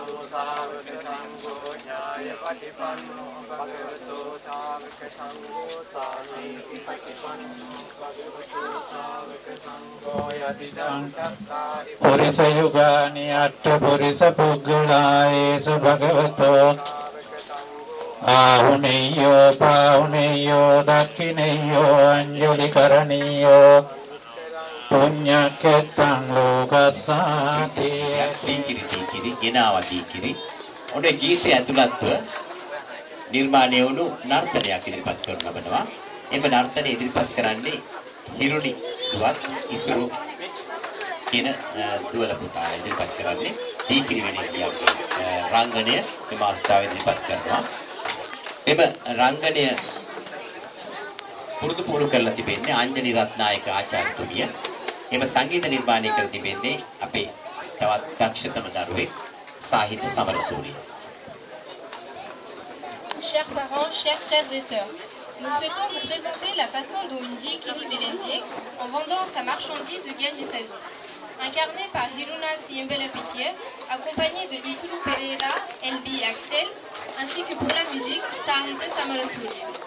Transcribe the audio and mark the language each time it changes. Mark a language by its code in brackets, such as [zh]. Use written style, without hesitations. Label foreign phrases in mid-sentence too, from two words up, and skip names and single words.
[pi] सावक संघो न्यायपटिपन्नो भगवतो सावक संघो सामीति पटिपन्नो भगवतो सावक संघो यदिदं पुरिस युगानि अट्ठ पुरिस पुग्गलायेषु भगवतो आहुनेयो पाहुनेयो दक्षिणेयो अंजलि करणीयो पुण्यक्षेत्रं लोकस्साति [si] දීකිරි ගෙනාවා දීකිරි ඔනේ ගීතය ඇතුළත්ව නිර්මාණය වුණු නර්තනයක් ඉදිරිපත් කරන ලබනවා. එම නර්තනය ඉදිරිපත් කරන්නේ හිරුනි දුවත් ඉසුරු කියන දුවල පුතාලා ඉදිරිපත් කරන්නේ දීකිරි වෙණියගේ රංගනය මෙම අවස්ථාවේ ඉදිරිපත් කරනවා. එම රංගනය පුරුදු කරලා තිබෙන්නේ අංජලි රත්නායක ආචාර්යතුමිය. එම සංගීත නිර්මාණය කර තිබෙන්නේ අපේ තවත් දක්ෂතම දරුවෙක් සාහිත්‍ය සමරසූරිය. [fr] Chers parents, chers frères et sœurs, nous souhaitons vous présenter la façon dont une Dikiri Belendiek, en vendant sa marchandise, gagne sa vie. Incarné par Hiruna Siembele Piquet, accompagné de Isulu Pereira, Elbi Axel, ainsi que pour la musique, Sarite Samarasuri.